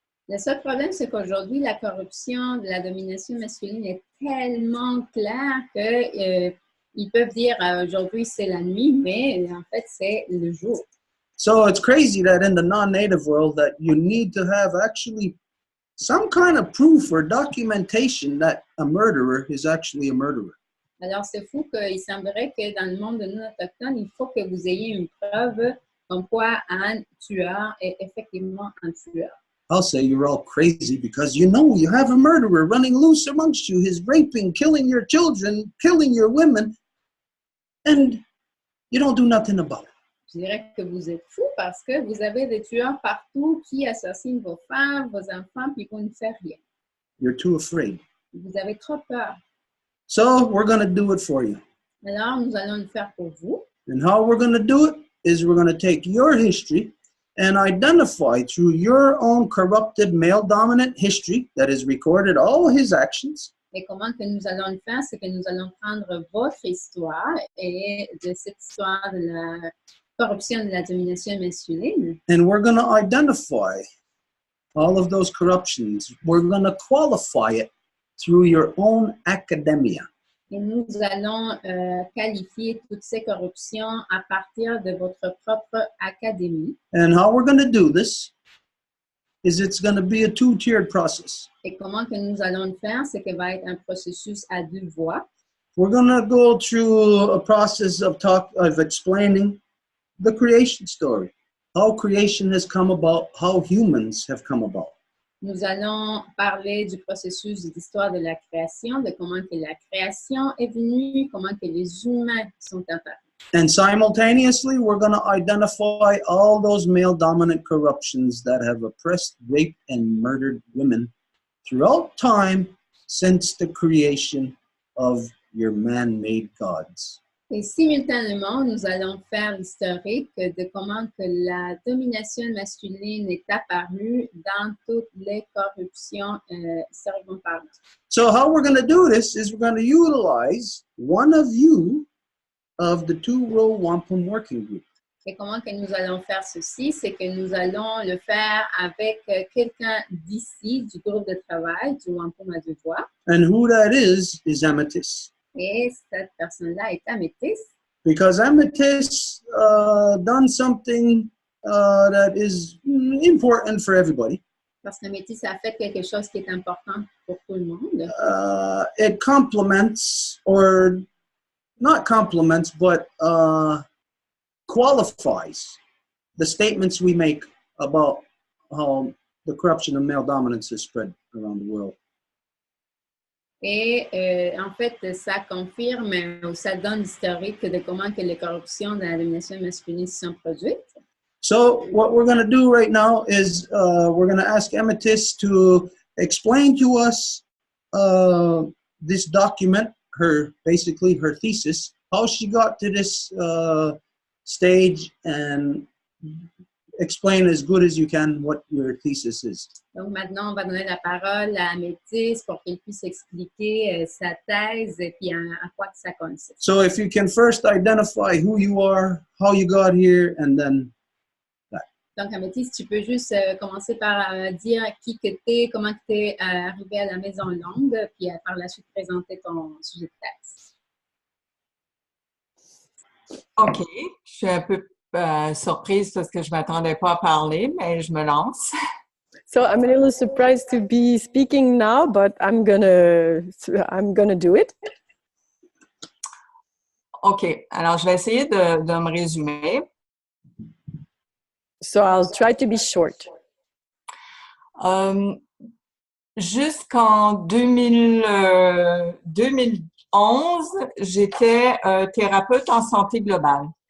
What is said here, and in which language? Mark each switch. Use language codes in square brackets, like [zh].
[fr] Le seul problème, c'est qu'aujourd'hui, la corruption de la domination masculine est tellement claire que ils peuvent dire aujourd'hui c'est la nuit, mais en fait c'est le jour. [en] So it's crazy that in the non-native world that you need to have actually some kind of proof or documentation that a murderer is actually a murderer. [fr] Alors c'est fou qu'il semblerait que dans le monde de non-autochtones, il faut que vous ayez une preuve comme quoi un tueur est effectivement un tueur. [en] I'll say you're all crazy because you know you have a murderer running loose amongst you. He's raping, killing your children, killing your women, and you don't do nothing about it. [fr] Je dirais que vous êtes fous parce que vous avez des tueurs partout qui assassinent vos femmes, vos enfants, puis vous ne faites rien. [en] You're too afraid. [fr] Vous avez trop peur. [en] So we're going to do it for you. [fr] Alors, nous allons le faire pour vous. [en] And how we're going to do it is we're going to take your history and identify through your own corrupted male-dominant history that is recorded all his actions. [fr] Et comment que nous allons le faire, c'est que nous allons prendre votre histoire et de cette histoire de la corruption de la domination masculine. [en] And we're going to identify all of those corruptions. We're going to qualify it through your own academia. [fr] Et nous allons qualifier toutes ces corruptions à partir de votre propre académie. [en] And how we're going to do this is it's going to be a two-tiered process. [fr] Et comment que nous allons le faire, c'est que va être un processus à deux voies. [en] We're going to go through a process of explaining the creation story, how creation has come about, how humans have come about. [fr] Nous allons parler du processus de l'histoire de la création, de comment que la création est venue, comment que les humains sont apparus. [en] And simultaneously, we're going to identify all those male-dominant corruptions that have oppressed, raped, and murdered women throughout time since the creation of your man-made gods. [fr] Et simultanément, nous allons faire l'historique de comment que la domination masculine est apparue dans toutes les corruptions historiquement parlant. [en] So how we're going to do this is we're going to utilize one of you of the two Row Wampum working group. [fr] Et comment que nous allons faire ceci, c'est que nous allons le faire avec quelqu'un d'ici, du groupe de travail, du Wampum à deux voix. [en] And who that is Amethyst. [fr] Et cette personne-là est Améthyste. [en] Because Amethyst done something that is important for everybody. [fr] Parce qu'Améthyste a fait quelque chose qui est important pour tout le monde. [en] It complements, or not complements, but qualifies the statements we make about how the corruption of male dominance is spread around the world. [fr] Et en fait, ça confirme ou ça donne l'historique de comment que les corruptions de la domination masculine se sont produites. [en] So what we're going to do right now is we're going to ask Amethyst to explain to us this document, basically her thesis, how she got to this stage, and explain as good as you can what your thesis is. [fr] Donc maintenant, on va donner la parole à Améthyste pour qu'elle puisse expliquer sa thèse et puis à quoi que ça consiste. [en] So if you can first identify who you are, how you got here, and then that. [fr] Donc Améthyste, tu peux juste commencer par dire qui que t'es, comment que t'es arrivé à la Maison Longue, puis par la suite présenter ton sujet de thèse. OK. Je suis un peu surprise parce que je ne m'attendais pas à parler, mais je me lance. [en] So I'm a little surprised to be speaking now, but I'm gonna do it. OK. [fr] Alors, je vais essayer de me résumer. [en] So I'll try to be short. [fr] Jusqu'en 2011, j'étais thérapeute en santé globale.